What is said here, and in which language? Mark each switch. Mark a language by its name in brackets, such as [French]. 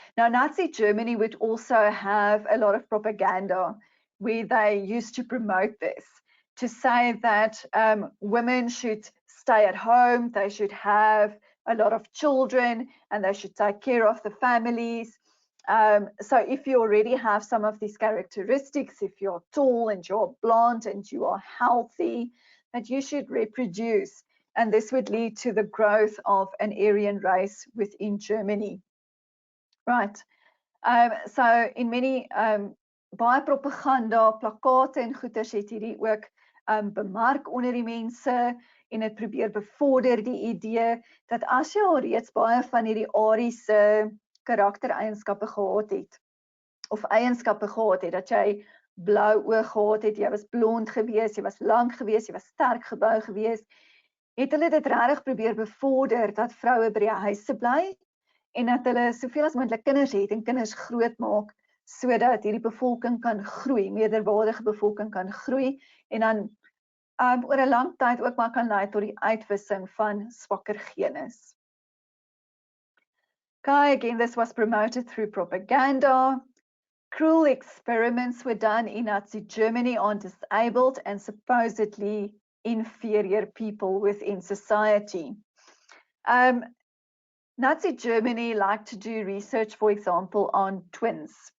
[English] Now, Nazi Germany would also have a lot of propaganda where they used to promote this, to say that women should stay at home, they should have a lot of children, and they should take care of the families. So if you already have some of these characteristics, if you're tall and you're blonde and you are healthy, that you should reproduce. And this would lead to the growth of an Aryan race within Germany. Right. So in many [Afrikaans] baie propaganda, plakate en goeders het hierdie ook bemark onder die mense en het probeer bevorder die idee dat as jy al reeds baie van hierdie Ariese karaktereienskappe gehad het, of eienskappe gehad het, dat jy blou oë gehad het, jy was blond gewees, jy was lank gewees, jy was sterk gebou gewees, het hulle dit regtig probeer bevorder dat vroue by die huise bly en dat hulle soveel as moontlik kinders het en kinders groot maak sodat hierdie bevolking kan groei, meerderwaardige bevolking kan groei en dan oor 'n lang tyd ook maar kan lei tot die uitwissing van swakker genes. [English] Okay, again, this was promoted through propaganda. Cruel experiments were done in Nazi Germany on disabled and supposedly inferior people within society. Nazi Germany liked to do research, for example, on twins.